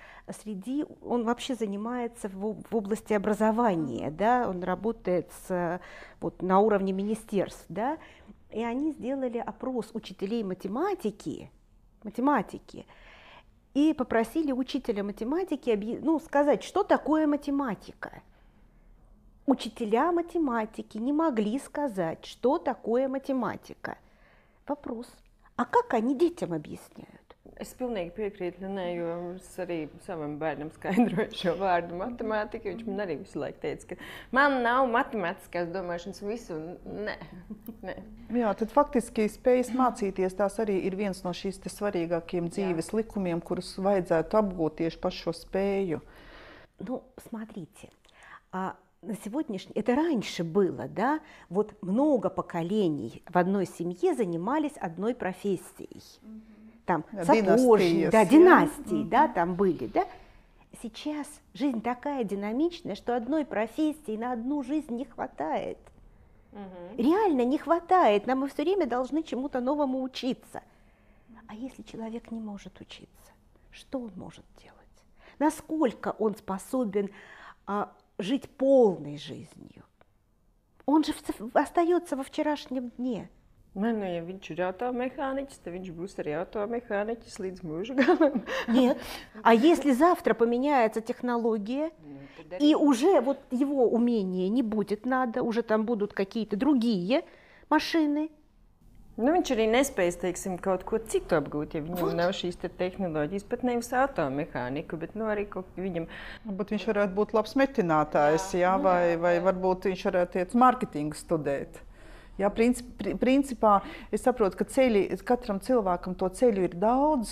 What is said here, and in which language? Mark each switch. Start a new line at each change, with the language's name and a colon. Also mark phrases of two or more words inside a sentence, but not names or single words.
Russian: он вообще занимается в области образования, да, он работает на уровне министерств, да, и они сделали опрос учителей математики, и попросили учителя математики сказать, что такое математика. Учителя математики не могли сказать, что такое математика. Вопрос, а как они детям объясняют?
Latvian: Es pilnīgi piekrītu Linai, jo es arī savam bērnam skaidroju šo vārdu matemātika. Viņš man arī visu laiku teica, ka man nav matemātiskās domāšanas visu. Nē. Jā, tad faktiski spējas mācīties tās arī ir viens no šīs svarīgākiem dzīves likumiem, kurus vajadzētu apgūt tieši par šo spēju.
Russian: Смотрите, на сегодняшний, это раньше было, да, много поколений в одной семье занимались одной профессией. Там сапожник, династии, да, там были, да. Сейчас жизнь такая динамичная, что одной профессии на одну жизнь не хватает. Реально не хватает. Мы все время должны чему-то новому учиться. А если человек не может учиться, что он может делать? Насколько он способен жить полной жизнью? Он же остается во вчерашнем дне.
Latvian: Ja viņš ir automehāniķis, tad viņš būs arī automehāniķis līdz mūža galam.
Russian: Нет. А если завтра поменяется технология, и уже его умения не будет надо, уже там будут какие-то другие машины.
Latvian: Viņš arī nespējas, teiksim, kaut ko citu apgūt, ja viņam nav šīs tehnoloģijas, pat nevis automehāniku, bet arī kaut viņam... Bet viņš varētu būt labs metinātājs, vai varbūt viņš varētu iet marketingu studēt. Jā, principā es saprotu, ka katram cilvēkam to ceļu ir daudz.